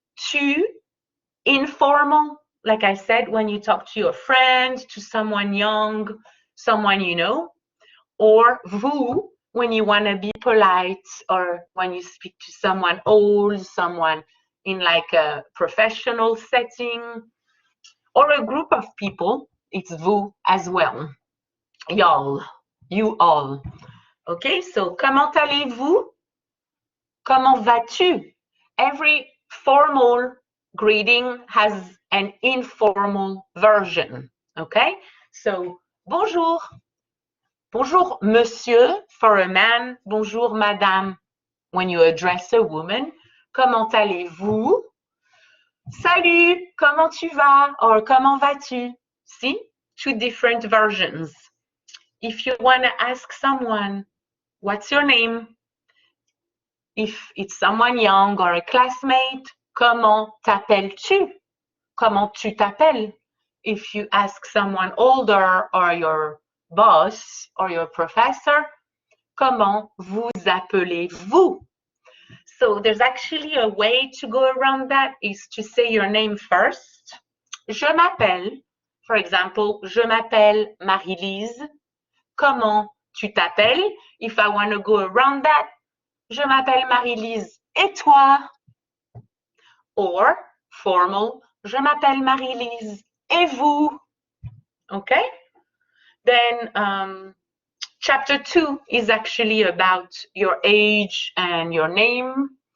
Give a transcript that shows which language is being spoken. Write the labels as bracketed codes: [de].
[en] Tu, informal, like I said, when you talk to your friend, to someone young, someone you know, or vous, when you want to be polite, or when you speak to someone old, someone in like a professional setting, or a group of people, it's vous as well. Y'all, you all. [fr] Okay, so comment allez-vous? Comment vas-tu? [en] Every formal greeting has an informal version. Okay, so [fr] bonjour. Bonjour, monsieur, [en] for a man. [fr] Bonjour, madame, [en] when you address a woman. [fr] Comment allez-vous? Salut, comment tu vas? [en] Or [fr] comment vas-tu? [en] See, 2 different versions. If you want to ask someone, what's your name? If it's someone young or a classmate, [fr] comment t'appelles-tu? comment tu t'appelles? [en] If you ask someone older or your boss or your professor, [fr] comment vous appelez-vous? [en] So there's actually a way to go around that, is to say your name first. [fr] Je m'appelle, [en] for example, [fr] je m'appelle Marie-Lise. Comment tu t'appelles? [en] If I want to go around that, [fr] je m'appelle Marie-Lise. Et toi? [en] Or formal, [fr] je m'appelle Marie-Lise. Et vous? [en] Okay? Then chapter 2 is actually about your age and your name.